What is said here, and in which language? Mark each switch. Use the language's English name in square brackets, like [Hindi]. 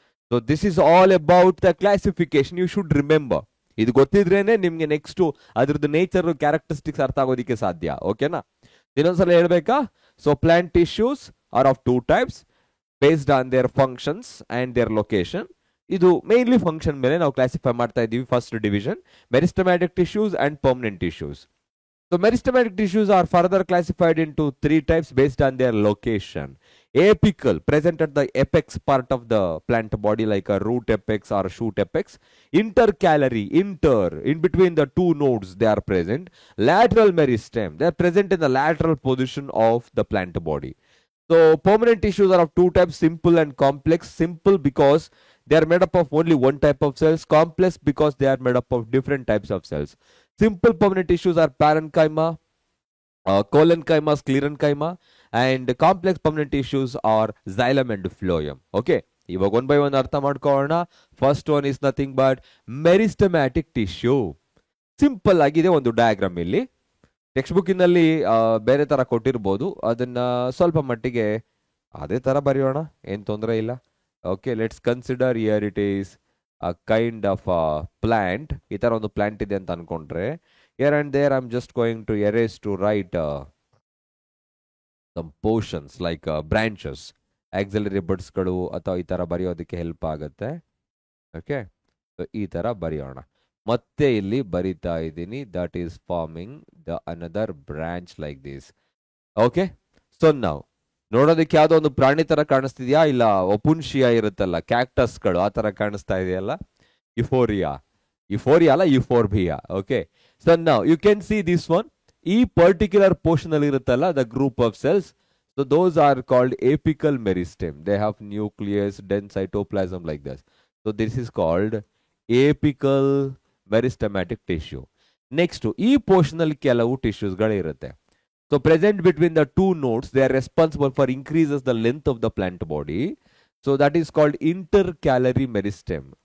[English] So this is all about the classification. You should remember. [Kannada] ಇದು ಗೊತ್ತಿದ್ರೇನೆ ನಿಮ್ಗೆ next ಅದ್ರದ್ದು nature characteristics ಅರ್ಥ ಆಗೋದಿಕ್ಕೆ ಸಾಧ್ಯ. ಓಕೆನಾ? ಇನ್ನೊಂದ್ಸಲ ಹೇಳ್ಬೇಕಾ? [English] So plant tissues are of two types based on their functions and their location. [Kannada] ಇದು ಮೇನ್ಲಿ ಫಂಕ್ಷನ್ ಮೇಲೆ ನಾವು ಕ್ಲಾಸಿಫೈ ಮಾಡ್ತಾ ಇದ್ದೀವಿ. [English] First division meristematic tissues and permanent tissues. So meristematic tissues are further classified into three types based on their location. Apical, present at the apex part of the plant body like a root apex or shoot apex. Intercalary, in between the two nodes they are present. Lateral meristem, they are present in the lateral position of the plant body. So permanent tissues are of two types, simple and complex. Simple because they are made up of only one type of cells. Complex because they are made up of different types of cells. Simple permanent tissues are parenchyma, collenchyma, sclerenchyma, and complex permanent tissues are xylem and phloem. Okay, [Kannada] ಇವಾಗ one by one ಅರ್ಥ ಮಾಡ್ಕೊಳ್ಳೋಣ. [English] First one is nothing but meristematic tissue. [Kannada] Simple ಆಗಿದೆ ಒಂದು diagram. ಇಲ್ಲಿ text ಬುಕ್ಕಿನಲ್ಲಿ ಬೇರೆ ತರ ಕೊಟ್ಟಿರ್ಬೋದು, ಅದನ್ನ ಸ್ವಲ್ಪ ಮಟ್ಟಿಗೆ ಅದೇ ತರ ಬರೆಯೋಣ, ಏನು ತೊಂದರೆ ಇಲ್ಲ. [English] Okay, let's consider here it is a kind of a plant. [Kannada] ಈ ತರ ಒಂದು ಪ್ಲಾಂಟ್ ಇದೆ ಅಂತ ಅನ್ಕೊಂಡ್ರೆ, [English] here and there I'm just going to erase to write some portions like branches, auxiliary buds [Kannada] ಗಳು ಅಥವಾ ಈ ತರ ಬರೆಯೋದಕ್ಕೆ ಹೆಲ್ಪ್ ಆಗುತ್ತೆ. ಓಕೆ, ಸೊ ಈ ತರ ಬರೆಯೋಣ. ಮತ್ತೆ ಇಲ್ಲಿ ಬರಿತಾ ಇದ್ದೀನಿ, [English] That is forming the another branch like this. [Kannada] Okay, so ನಾವು ನೋಡೋದಕ್ಕೆ ಯಾವ್ದೋ ಒಂದು ಪ್ರಾಣಿ ತರ ಕಾಣಿಸ್ತಿದ್ಯಾ? ಇಲ್ಲ ಒಪುನ್ಶಿಯಾ ಇರುತ್ತಲ್ಲ, ಕ್ಯಾಕ್ಟಸ್ಗಳು ಆ ತರ ಕಾಣಿಸ್ತಾ ಇದೆಯಲ್ಲ. [English] Euphoria ಅಲ್ಲ, euphorbia. Okay, so now you can see this one. [Kannada] ಈ ಪರ್ಟಿಕ್ಯುಲರ್ ಪೋರ್ಷನ್ ಅಲ್ಲಿ ಇರುತ್ತಲ್ಲ [English] The group of cells, so those are called apical meristem. They have nucleus, dense cytoplasm like this. So this is called apical meristematic tissue. [Kannada] Next ಈ portion ಅಲ್ಲಿ ಕೆಲವು tissues ಗಳು ಇರುತ್ತೆ. [English] So present between the two nodes, they are responsible for increases the length of the plant body. So that is called intercalary meristem.